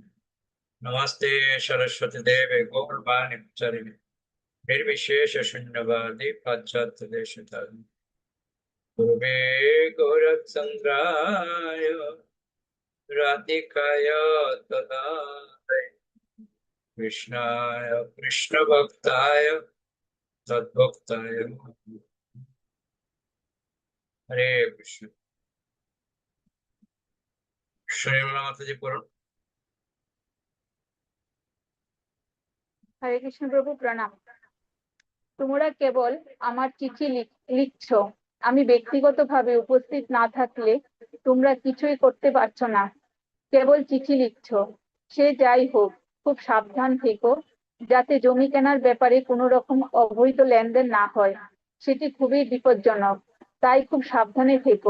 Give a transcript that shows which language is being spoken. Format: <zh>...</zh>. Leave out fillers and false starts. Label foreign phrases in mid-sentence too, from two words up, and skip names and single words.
<sa>नमस्ते सरस्वती देवे गौरवाणी प्रचारिणे निर्विशेष शून्यवादी पाश्चात्य देशतारिणे पूर्वे गौरचंद्राय राधिकाय तदा कृष्णाय कृष्ण भक्ताय तद्भक्ताय हरे कृष्ण।</sa> <hi>श्रीमन माता जी पुराण।</hi> <bn>হরে কৃষ্ণ প্রভু প্রণাম। তোমরা কেবল আমার চিঠি লিখছো, আমি ব্যক্তিগতভাবে উপস্থিত না থাকলে তোমরা কিছুই করতে পারছো না, কেবল চিঠি লিখছো। সে যাই হোক, খুব সাবধান থেকো যাতে জমি কেনার ব্যাপারে কোনো রকম অবৈধ লেনদেন না হয়, সেটি খুবই বিপজ্জনক, তাই খুব সাবধানে থেকো।</bn>